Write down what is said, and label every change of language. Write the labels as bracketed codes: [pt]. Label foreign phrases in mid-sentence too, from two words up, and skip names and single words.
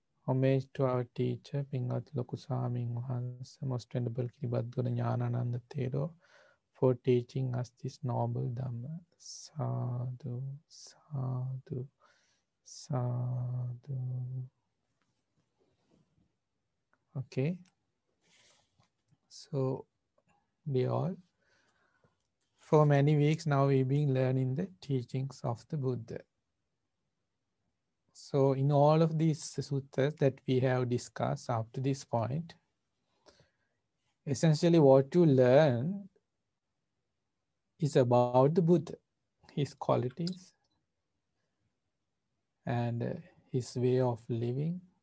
[en] Homage to our teacher, Pingat Lokuswaming Wahanse, Most Venerable Kiribadguru Jnanananda Thero, for teaching us this noble Dhamma. [pi] Sadhu, sadhu, sadhu. [en] Okay, so we all, for many weeks now, we've been learning the teachings of the Buddha. So in all of these suttas that we have discussed up to this point, essentially what you learn is about the Buddha, his qualities, and his way of living,